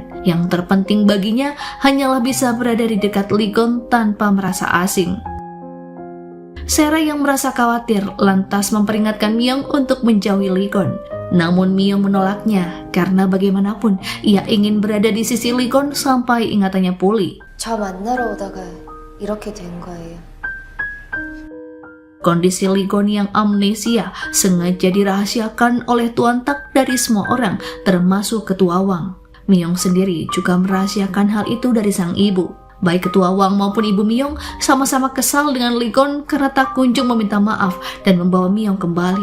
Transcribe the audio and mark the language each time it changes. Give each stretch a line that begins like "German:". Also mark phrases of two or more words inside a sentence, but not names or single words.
Indonesian: Yang terpenting baginya hanyalah bisa berada di dekat Ligon tanpa merasa asing. Sera yang merasa khawatir lantas memperingatkan Myong untuk menjauhi Ligon. Namun Myong menolaknya karena bagaimanapun ia ingin berada di sisi Ligon sampai ingatannya pulih.
Korean: 저 만나러 오다가 이렇게 된 거예요.
Indonesian: Kondisi Ligon yang amnesia sengaja dirahasiakan oleh Tuan Tak dari semua orang, termasuk Ketua Wang. Myong sendiri juga merahasiakan hal itu dari sang ibu. Baik Ketua Wang maupun Ibu Myong sama-sama kesal dengan Ligon karena tak kunjung meminta maaf dan membawa Myong kembali.